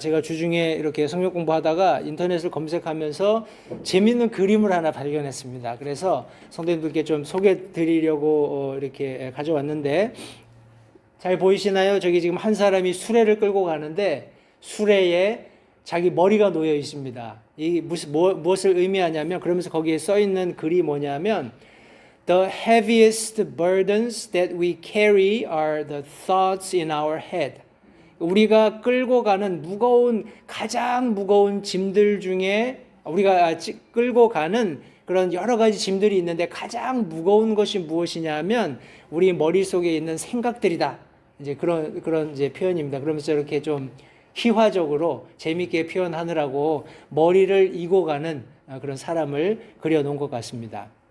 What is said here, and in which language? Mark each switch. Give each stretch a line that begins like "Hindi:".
Korean: 제가 주중에 이렇게 성경 공부하다가 인터넷을 검색하면서 재밌는 그림을 하나 발견했습니다. 그래서 성도님들께 좀 소개해 드리려고 이렇게 가져왔는데, 잘 보이시나요? 저기 지금 한 사람이 수레를 끌고 가는데 수레에 자기 머리가 놓여 있습니다. 이 무엇을 의미하냐면, 그러면서 거기에 써 있는 글이 뭐냐면
English: The heaviest burdens that we carry are the thoughts in our head.
Korean: 우리가 끌고 가는 가장 무거운 짐들 중에, 우리가 끌고 가는 그런 여러 가지 짐들이 있는데 가장 무거운 것이 무엇이냐면 우리 머릿속에 있는 생각들이다. 이제 그런 이제 표현입니다. 그러면서 이렇게 좀 희화적으로 재미있게 표현하느라고 머리를 이고 가는 그런 사람을 그려놓은 것 같습니다.